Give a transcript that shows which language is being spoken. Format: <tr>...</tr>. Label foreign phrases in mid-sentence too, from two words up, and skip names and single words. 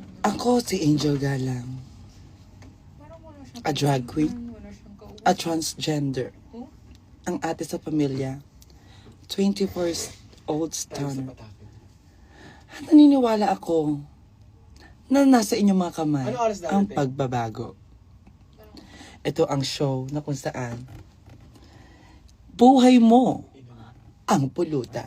<tl>Ako si Angel Galang. Parang wala siyang</tl> <en>A drag queen.</en> <tl>Wala siyang kausap.</tl> <en>A transgender. Oh?</en> <tl>Ang ate sa pamilya.</tl> <en>21st-old stunner.</en> <tl>At naniniwala ako na nasa inyong mga kamay Ano oras daw ang natin? pagbabago. Ito ang show na kung saan buhay mo ang pulutan.</tl>